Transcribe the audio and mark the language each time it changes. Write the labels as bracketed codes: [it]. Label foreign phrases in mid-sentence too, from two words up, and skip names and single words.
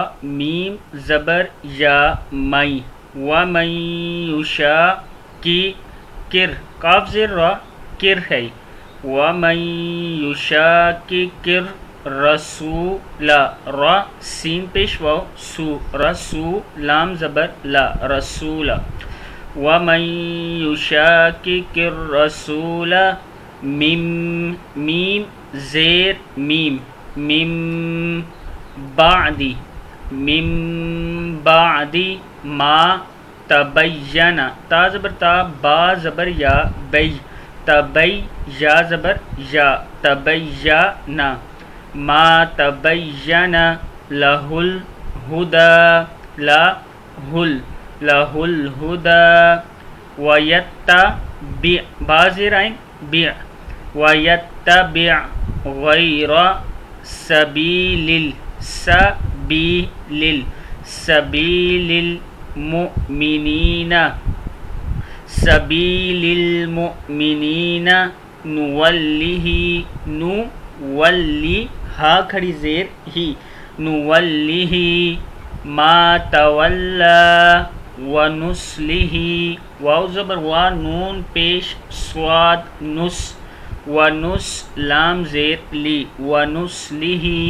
[ur] میم زبر یا، مئی، [ar] وَمَن یشاقق، [ur] کر، کاف زیر را، کر ہے، [ar] وَمَن یشاقق الرسول، [ur] را سین پیش واو، سو، رسو، لام زبر لا، رسول، [ar] وَمَن یشاقق الرسول [ur] میم زیر میم، من [ar] بعد ما تبین، [ur] تا زبر تا، با زبر یا، بی، تبی، یا زبر یا، [ar] تبین، ما تبین لہ الہدی، لہ الہدی، ویتبع، [ur] با زیر عین، [ar] بع، ویتبع غیر سبیل المؤمنین، نولی، [ur] ہا کھڑی زیر ہی، [ar] نولیہ ما تولی ونصلہ، [ur] واو زبر وا، نون پیش صاد، نس، ونس، لام زیر لی، ونصلہ